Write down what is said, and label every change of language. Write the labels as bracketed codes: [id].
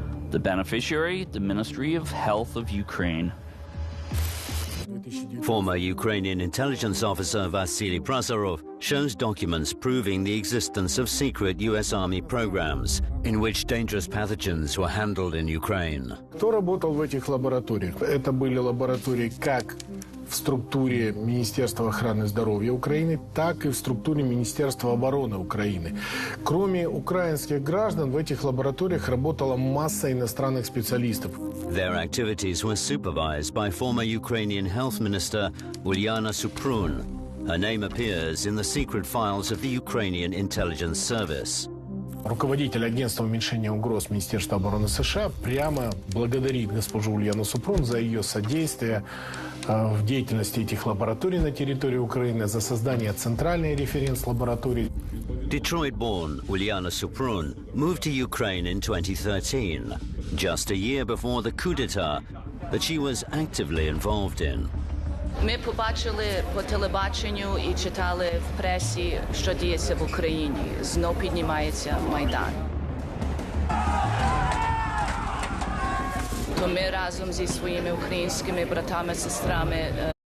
[en] The beneficiary, the Ministry of Health of Ukraine. Former Ukrainian intelligence officer Vasily Prasarov shows documents proving the existence of secret US Army programs in which dangerous pathogens were handled in Ukraine. [ru] Кто работал в этих лабораториях? Это были лаборатории как в в структуре Министерства охраны здоровья Украины, так и в структуре Министерства обороны Украины. Кроме украинских граждан, в этих лабораториях работала масса иностранных специалистов. [en] Their activities were supervised by former Ukrainian Health Minister Ulyana Suprun. Her name appears in the secret files of the Ukrainian Intelligence Service. [ru] Руководитель агентства уменьшения угроз Министерства обороны США прямо благодарит госпожу Ульяну Супрун за ее содействие в деятельности этих лабораторий на территории Украины, за создание центральной референс-лаборатории. [en] Detroit-born Ulyana Suprun moved to Ukraine in 2013, just a year before the coup d'etat that she was actively involved in. [uk] Ми побачили по телебаченню і читали в пресі, що діється в Україні. Знов піднімається Майдан. То ми разом зі своїми українськими братами, сестрами